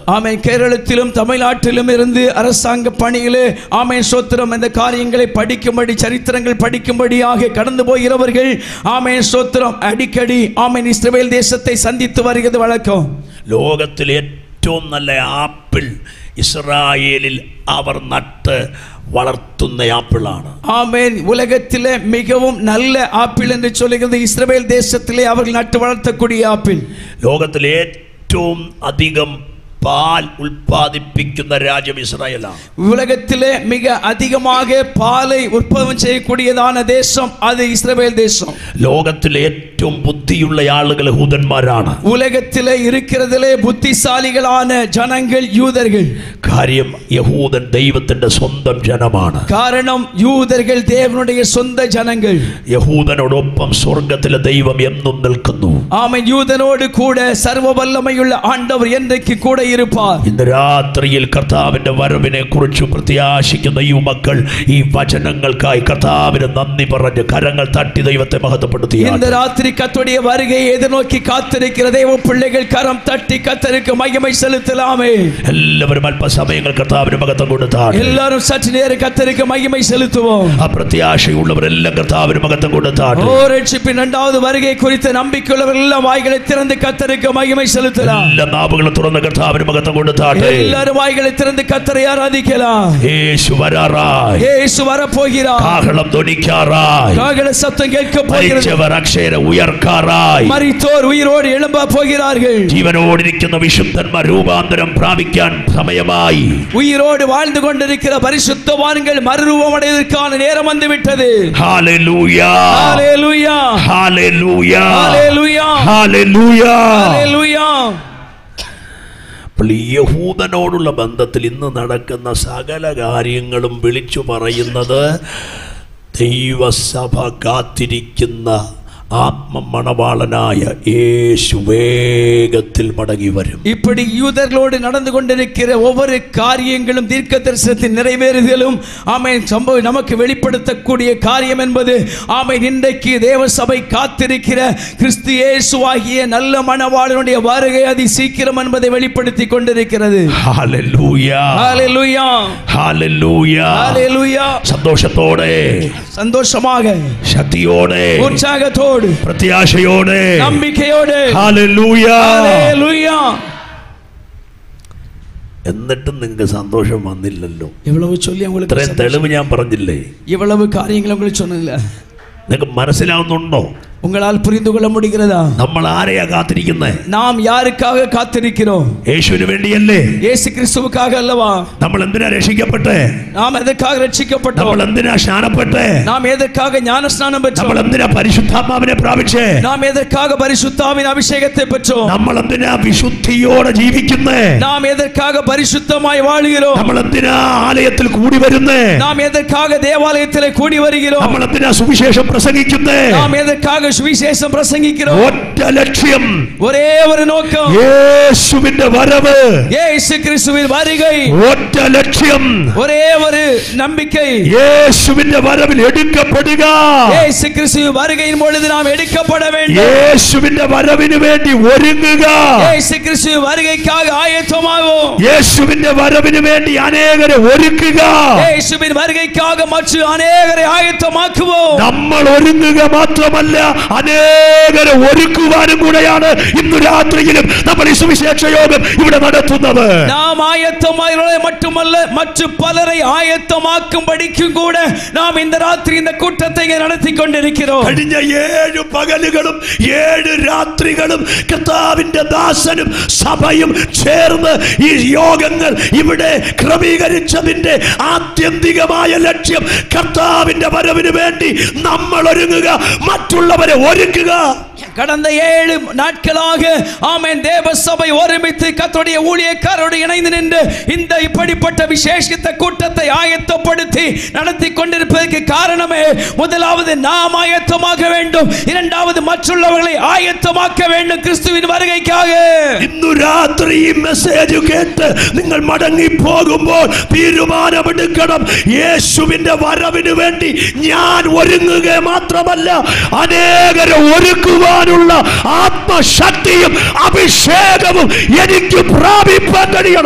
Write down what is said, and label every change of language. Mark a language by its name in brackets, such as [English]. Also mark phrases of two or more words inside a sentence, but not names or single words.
[Tamil] ஆமென். கேரளத்திலும் தமிழ்நாட்டிலும் இருந்து அரசாங்க பணியிலே ஆமென் ஸ்தோத்திரம் இந்த காரியங்களை படிக்கும்படி சரித்திரங்கள் படிக்கும்படியாக கடந்து போகிறவர்கள் ஆமென் ஸ்தோத்திரம் அடிக்கடி ஆமென் இஸ்ரவேல் தேசத்தை சந்தித்து வருகிறது வழக்கம். [Malayalam] ലോകത്തിലെ ഏറ്റവും നല്ല ആപ്പിൾ ഇസ്രായേലിൽ അവർ നട്ട് വളർത്തുന്ന ആപ്പിളാണ്. [Tamil] ஆமென். உலகத்திலே மிகவும் நல்ல ஆப்பிள் என்று சொல்லுகிறது இஸ்ரவேல் தேசத்திலே அவர்கள் நட்டு வளர்த்தக்கூடிய ஆப்பிள். [Malayalam] ലോകത്തിലെ ഏറ്റവും അധികം പാൽ ഉൽപ്പാദിപ്പിക്കുന്ന രാജ്യം ഇസ്രായേലാണ്. [Tamil] உலகத்திலே மிக அதிகமாக பாலை உற்பத்தி செய்யக்கூடியதான தேசம் அது இஸ்ரவேல் தேசம். [Malayalam] ലോകത്തിലെ ഏറ്റവും ബുദ്ധിയുള്ള ആളുകൾ യഹൂദന്മാരാണ്. [Tamil] உலகத்திலே இருக்கிறதிலே புத்திசாலிகளான ஜனங்கள் யூதர்கள். [Malayalam] കാര്യം യഹൂദൻ ദൈവത്തിന്റെ സ്വന്തം ജനമാണ്. [Tamil] காரணம் யூதர்கள் தேவனுடைய சொந்த ஜனங்கள். [Malayalam] യഹൂദനോടൊപ്പം സ്വർഗ്ഗത്തിലെ ദൈവം എന്നും നിൽക്കുന്നു. [Tamil] ஆமென். யூதனோடு கூட சர்வ வல்லமையுள்ள ஆண்டவர் என்றைக்கு கூட இருப்பார். [Malayalam] ഇന്ന് രാത്രിയിൽ കർത്താവിന്റെ വരവിനെ കുറിച്ച് പ്രത്യാശിക്കുന്ന ഈ മക്കൾ ഈ വചനങ്ങൾക്കായി കർത്താവിന് നന്ദി പറഞ്ഞ് കരങ്ങൾ തട്ടി ദൈവത്തെ മഹത്വപ്പെടുത്തി. [Tamil] இந்த ராத்திரி கர்த்தருடைய வருகையை எதிர்நோக்கி காத்திருக்கிற தேவ பிள்ளைகள் கரம் தட்டி கர்த்தருக்கு மகிமை செலுத்தலாமே. [Malayalam] എല്ലാവരും അല്പസമയങ്ങൾ കർത്താവിന് മഹത്വം കൊടുത്താൽ [Tamil] எல்லாரும் சற்று நேரம் கர்த்தருக்கு மகிமை செலுத்துவோம். [Malayalam] അപ്രത്യാശയുള്ളവരെല്ലാം കർത്താവിന് മഹത്വം കൊടുത്താൽ [Tamil] ரட்சிப்பின் இரண்டாவது வருகை குறித்த நம்பிக்கையுள்ளவர்கள் எல்லாம் வாய்களை திறந்து கர்த்தருக்கு மகிமை செலுத்தலாம். [Malayalam] എല്ലാ നാവുകളും തുറന്ന് കർത്താവിന് മഹത്വം കൊടുത്താൽ [Tamil] எல்லாரும் വാய்களை திறந்து கர்த்தரை ஆராதிக்கலாம். [Malayalam] യേശു വരാറായി. [Tamil] യേശു வரப்போகிறார். [Malayalam] കാഹളം ധ്വനിക്കാറായി. [Tamil] காகல சத்தம் கேட்க போகிறது. [Malayalam] മരിച്ചവർ അക്ഷരം ഉയർക്കാറായി. [Tamil] மரித்தோர் உயிரோடு எழும்ப போகிறார்கள். [Malayalam] ജീവനോടിരിക്കുന്ന വിശുദ്ധന്മാർ രൂപാന്തരം പ്രാപിക്കാൻ സമയമായി. [Tamil] உயிரோடு வாழ்ந்து கொண்டிருக்கிற பரிசுத்தவான்கள் மறுரூபம் அடைவதற்கான நேரம் வந்து விட்டது. [Malayalam] ഹല്ലേലൂയ [Tamil] ஹalleluya [Malayalam] ഹല്ലേലൂയ [Tamil] ஹalleluya [Malayalam] ഹല്ലേലൂയ [Tamil] ஹalleluya. [Malayalam] യഹൂദനോടുള്ള ബന്ധത്തിൽ ഇന്ന് നടക്കുന്ന സകല കാര്യങ്ങളും വിളിച്ചു പറയുന്നത് ദൈവസഭ കാത്തിരിക്കുന്ന ആത്മമണവാളനായ യേശു വേഗത്തിൽ മടങ്ങി വരും. [Tamil] இப்படி யூதர்களோடு நடந்து கொண்டிருக்கிற ஒவ்வொரு காரியங்களும் தீர்க்கதரிசனத்தின் நிறைவேறுதலும் ஆமென் சம்பவம் நமக்கு வெளிப்படுத்தக்கூடிய காரியம் என்பது ஆமென் இன்றைக்கு தேவ சபை காத்திருக்கிற கிறிஸ்து இயேசுவாகிய நல்ல மணவாளனுடைய வருகை அதி சீக்கிரம் என்பதை வெளிப்படுத்தி கொண்டிருக்கிறது. ஹalleluya ஹalleluya ஹalleluya ஹalleluya. சந்தோஷத்தோடு சந்தோஷமாக சக்தியோடு உற்சாகத்தோடு [Malayalam] പ്രത്യാശയോടെ നമ്പിക്കയോടെ ഹല്ലേലൂയ ഹല്ലേലൂയ. എന്നിട്ടും നിങ്ങൾക്ക് സന്തോഷം വന്നില്ലല്ലോ. [Tamil] ഇவ்வளவு சொல்லி உங்களுக்கு [Malayalam] ഇത്രയും തെളിവ് ഞാൻ പറഞ്ഞില്ലേ? [Tamil] இவ்வளவு காரியங்களை உங்களுக்கு சொன்னதில்ல. [Malayalam] നിങ്ങൾക്ക് മനസ്സിലാവുന്നുണ്ടോ? [Tamil] உங்களால் புரிந்து கொள்ள முடிகிறதா? [Malayalam] നമ്മൾ ആരെയാ കാത്തിരിക്കുന്നത്? [Tamil] நாம் யாருக்காக காத்திருக்கிறோம்? [Malayalam] യേശുവിന് വേണ്ടിയല്ലേ? [Tamil] இயேசு கிறிஸ்துவுக்காக அல்லவா? [Malayalam] നമ്മൾ എന്തിനാ രക്ഷിക്കപ്പെട്ടെ? [Tamil] நாம் எதற்காக ரட்சிக்கப்பட்டோம்? [Malayalam] നമ്മൾ എന്തിനാ സ്നാനപ്പെട്ടെ? [Tamil] நாம் எதற்காக ஞானஸ்நானம் பெற்றோம்? [Malayalam] നമ്മൾ എന്തിനാ പരിശുദ്ധാത്മാവിനെ പ്രാപിച്ചേ? [Tamil] நாம் எதற்காக பரிசுத்தாவின் அபிஷேகத்தை பெற்றோம்? [Malayalam] നമ്മൾ എന്തിനാ വിശുദ്ധിയോടെ ജീവിക്കുന്നേ? [Tamil] நாம் எதற்காக பரிசுத்தமாய் வாழுகிறோம்? [Malayalam] നമ്മൾ എന്തിനാ ആലയത്തിൽ കൂടി വരുന്നേ? [Tamil] நாம் எதற்காக தேவாலயத்திலே கூடி வருகிறோம்? [Malayalam] നമ്മൾ എന്തിനാ സുവിശേഷം പ്രസംഗിക്കുന്നേ? [Tamil] நாம் எதற்காக சுவிசேஷம் பிரசங்கிக்கிறோம்? [Malayalam] ഒറ്റ ലക്ഷ്യം, [Tamil] ஒரே ஒரு நோக்கம், [Malayalam] യേശുവിന്റെ വരവ്. [Tamil] இயேசு கிறிஸ்துவின் வருகை. [Malayalam] ഒറ്റ ലക്ഷ്യം, [Tamil] ஒரே ஒரு நம்பிக்கை, [Malayalam] യേശുവിന്റെ വരവിൽ എടുക്കപ്പെടുക. [Tamil] இயேசு கிறிஸ்துவின் வருகையின் பொழுது நாம் எடுக்கப்பட வேண்டும். [Malayalam] യേശുവിന്റെ വരവിന് വേണ്ടി ഒരുങ്ങുക. [Tamil] இயேசு கிறிஸ்துவின் வருகைக்காக ஆயத்தமாகும். [Malayalam] യേശുവിന്റെ വരവിന് വേണ്ടി അനേകരെ ഒരുക്കുക. [Tamil] இயேசுவின் வருகைக்காக மற்ற அநேகரை ஆயத்தமாக்குவோம். [Malayalam] നമ്മൾ ഒരുങ്ങുക മാത്രമല്ല, അനേകരെ ഒരുക്കുവാനും കൂടെയാണ് ഇന്ന് രാത്രിയിലും നമ്മൾ ഈ സുവിശേഷ യോഗം ഇവിടെ നടത്തുന്നത്. [Tamil] நாம் ஆயத்தமாகிறவர்களை மட்டுமல்ல, மற்ற பலரை ஆயத்தமாக்கும்படிக்கும் கூட நாம் இந்த ராத்திரி இந்த கூட்டத்தை நடத்தி கொண்டிருக்கிறோம். [Malayalam] കഴിഞ്ഞ 7 പകലുകളും 7 രാത്രികളും കർത്താവിന്റെ ദാസനും സഭയും ചേർന്ന് ഈ യോഗങ്ങൾ ഇവിടെ ക്രമീകരിച്ചതിന്റെ ആത്യന്തികമായ ലക്ഷ്യം കർത്താവിന്റെ വരവിന് വേണ്ടി നമ്മൾ ഒരുങ്ങുക, മറ്റുള്ളവരെ ഒരുക്കുക. [Tamil] கடந்த 7 நாட்களாக ஆமென் தேவ சபை ஒருமித்து கர்த்தருடைய ஊழியக்காரரோடு இணைந்து நின்று இந்த இப்படிப்பட்ட விசேஷித்த கூட்டத்தை ஆயத்தப்படுத்தி நடத்தி கொண்டிருப்பதற்கு காரணமே, முதலாவது நாம் ஆயத்தமாக வேண்டும், இரண்டாவது மற்றவர்களை ஆயத்தமாக்க வேண்டும் கிறிஸ்துவின் வருகைக்காக. [Malayalam] ഇന്നു രാത്രി ഈ മെസ്സേജ് കേട്ട് നിങ്ങൾ മടങ്ങി പോകുമ്പോൾ തീരുമാനമെടുക്കണം, യേശുവിന്റെ വരവിന് വേണ്ടി ഞാൻ ഒരുങ്ങുക മാത്രമല്ല, അനേകരെ ഒരുക്കുവാനുള്ള ആത്മശക്തിയും അഭിഷേകവും എനിക്ക് പ്രാപിപ്പാൻ കഴിയണം.